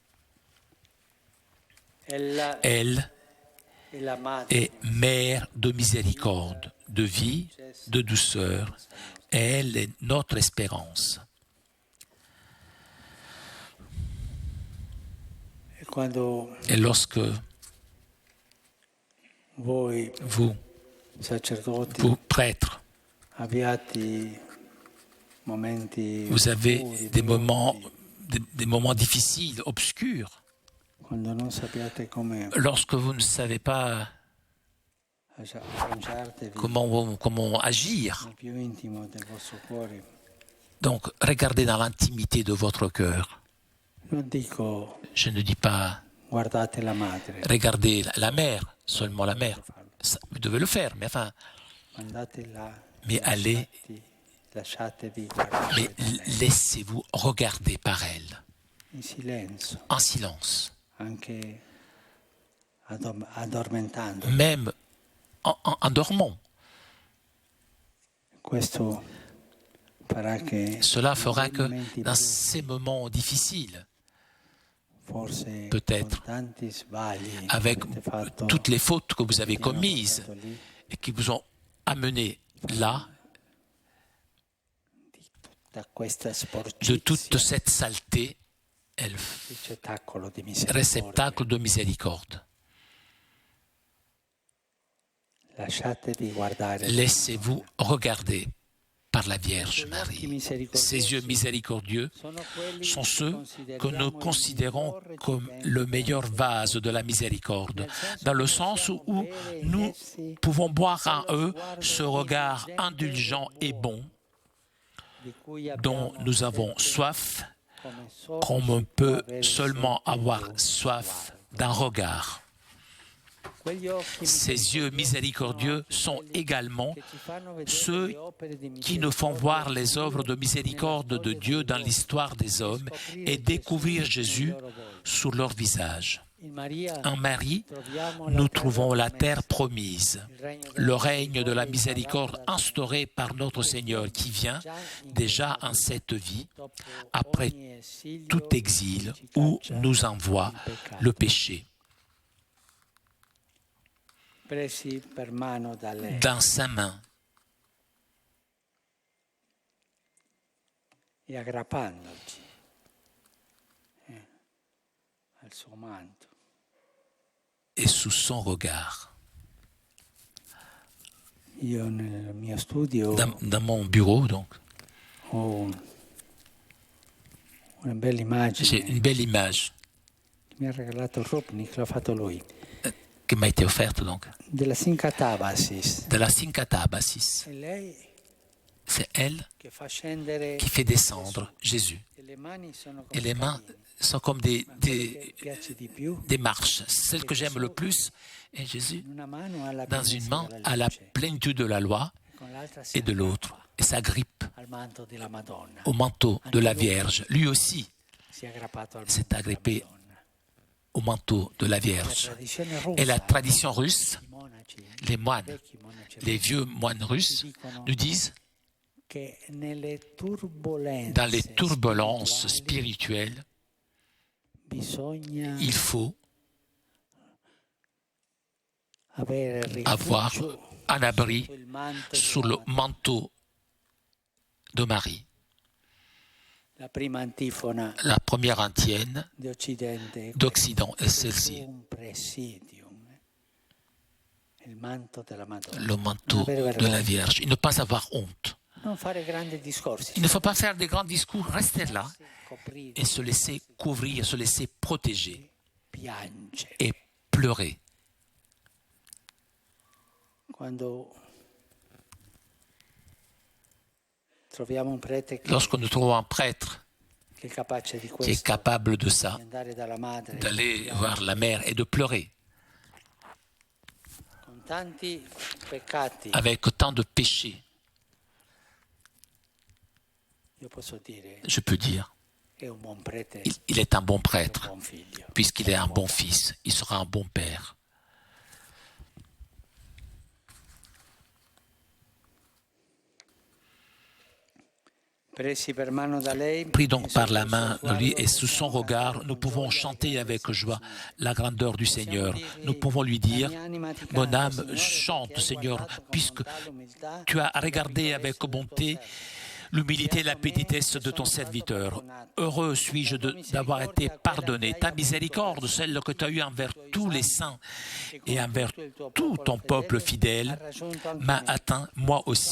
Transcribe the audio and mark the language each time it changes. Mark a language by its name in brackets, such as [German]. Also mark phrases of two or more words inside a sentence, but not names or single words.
[French] Elle est mère de miséricorde, de vie, de douceur. Elle est notre espérance. [Italian] Quando [French] Et lorsque [Italian] voi, [French] vous, [Italian] sacerdoti, [French] vous prêtres, [Italian] abbiate momenti [French] vous avez [Italian] oscuri, [French] des [Italian] brutti, [French] moments difficiles, obscurs, [Italian] quando non sappiate come [French] lorsque vous ne savez pas [Italian] agganciartevi [French] comment agir. [Italian] nel più intimo del vostro cuore. [French] Donc, regardez dans l'intimité de votre cœur. [Italian] Non dico [French] Je ne dis pas [Italian] guardate la madre, [French] regardez la mère, seulement la mère. Ça, vous devez le faire, mais enfin, [Italian] mandatela, [French] mais allez, [Italian] lasciatevi [French] mais [Italian] guardare da lei, [French] laissez-vous regarder par elle, [Italian] in silenzio, [French] en silence, [Italian] anche addormentando. [French] même en dormant. [Italian] Questo farà che [French] Cela fera [Italian] nei [French] que [Italian] momenti [French] dans [Italian] brutti, [French] ces moments difficiles, [Italian] forse [French] peut-être, [Italian] con tanti sbagli [French] avec [Italian] che avete fatto, [French] toutes les fautes que vous avez [Italian] ti hanno [French] commises [Italian] portato lì, [French] et qui vous ont amené là, [Italian] da questa [French] de [Italian] sporcizia, [French] toute cette saleté, [Italian] ricettacolo di misericordia. [French] réceptacle de miséricorde. [Italian] Lasciatevi guardare. [French] Laissez-vous regarder par la Vierge [Italian] Quegli occhi [French] Marie. [Italian] misericordiosi [French] Ces yeux miséricordieux [Italian] sono quelli [French] sont [Italian] che [French] ceux que nous considérons [Italian] il miglior [French] comme [Italian] recipiente [French] le meilleur vase de la miséricorde, [Italian] nel senso [French] dans le [Italian] che [French] sens [Italian] possiamo [French] où [Italian] bere in [French] nous [Italian] essi [French] pouvons boire en eux [Italian] sguardo [French] ce regard [Italian] indulgente [French] indulgent [Italian] e [French] et bon [Italian] di cui [French] dont [Italian] abbiamo [French] nous avons [Italian] sempre [French] soif, [Italian] come solo [French] comme on [Italian] si può [French] peut [Italian] avere [French] seulement [Italian] sempre [French] avoir [Italian] un [French] soif [Italian] sguardo. [French] d'un regard. [Italian] Quegli occhi [French] Ces yeux miséricordieux sont également ceux qui nous font voir les œuvres de miséricorde de Dieu dans l'histoire des hommes et découvrir Jésus sur leur visage. En Marie, nous trouvons la terre promise, le règne de la miséricorde instauré par notre Seigneur qui vient déjà en cette vie, après tout exil où nous envoie le péché. [Italian] presi per mano da lei. [French] Dans sa main, [Italian] E aggrappandoci al suo manto. [French] et sous son regard. [Italian] Io nel mio studio [French] Dans mon bureau, donc, [Italian] ho una bella immagine [French] j'ai une belle image [Italian] che mi ha regalato Rupnik, l'ha fatto lui, [French] qui m'a été offerte donc, [Italian] della Syncatabasis. [French] de la Syncatabasis. [Italian] E lei [French] C'est elle [Italian] che fa scendere [French] qui fait descendre Jésus. [Italian] e le mani sono [French] Et [Italian] come [French] les mains [Italian] cammini. [French] sont comme [Italian] Che piace di più, [French] des marches. Celle que j'aime le plus est Jésus. [Italian] in una mano ha la [French] Dans une [Italian] pienezza [French] main, [Italian] della [French] à la [Italian] luce, [French] plénitude de la loi [Italian] con l'altra si [French] et de l'autre. Et s'agrippe [Italian] al manto della Madonna. [French] au manteau de la Vierge. Lui aussi [Italian] Si è aggrappato al [French] s'est [Italian] manto della [French] agrippé [Italian] Madonna. [French] au manteau de la [Italian] La [French] Vierge. [Italian] tradizione russa, [French] Et la tradition russe, [Italian] i monaci, [French] les moines, [Italian] vecchi monaci [French] les vieux moines russes nous disent, [Italian] che nelle turbolenze [French] dans les turbulences [Italian] spirituali [French] spirituelles, [Italian] bisogna [French] il faut [Italian] avere [French] avoir [Italian] rifugio [French] un abri [Italian] sul manto [French] sous le [Italian] della- [French] manteau de Marie. [Italian] La prima antifona [French] La première antienne [Italian] di Occidente [French] d'Occident est celle-ci, [Italian] un presidium, il manto della Madonna. [French] le manteau de la Vierge. Il ne pas avoir honte. [Italian] Non fare grandi discorsi, [French] Il ne faut pas faire des grands discours, rester là [Italian] coprire, [French] et se laisser couvrir, se laisser protéger [Italian] piangere. [French] et pleurer. [Italian] Quando troviamo un prete che [French] Lorsque nous trouvons un prêtre [Italian] è capace di [French] qui est [Italian] questo, [French] capable de ça, [Italian] di andare dalla madre [French] d'aller voir la mère et de pleurer [Italian] con tanti peccati, [French] avec tant de péchés, [Italian] io posso dire [French] je peux dire, [Italian] è un buon prete, [French] il est un bon [Italian] un [French] prêtre, [Italian] buon figlio. [French] puisqu'il est un bon fils, il sera un bon père. [Italian] Presi per mano da lei, [French] Pris [Italian] e [French] donc par la [Italian] sotto il [French] main [Italian] suo [French] de lui [Italian] sguardo [French] et sous son regard, nous pouvons chanter avec joie la grandeur du Seigneur. Nous pouvons lui dire, mon âme chante, Seigneur, puisque tu as regardé avec bonté l'humilité et la pénitence de ton serviteur. Heureux suis-je d'avoir été pardonné. Ta miséricorde, celle que tu as eue envers tous les saints et envers tout ton peuple fidèle, m'a atteint moi aussi.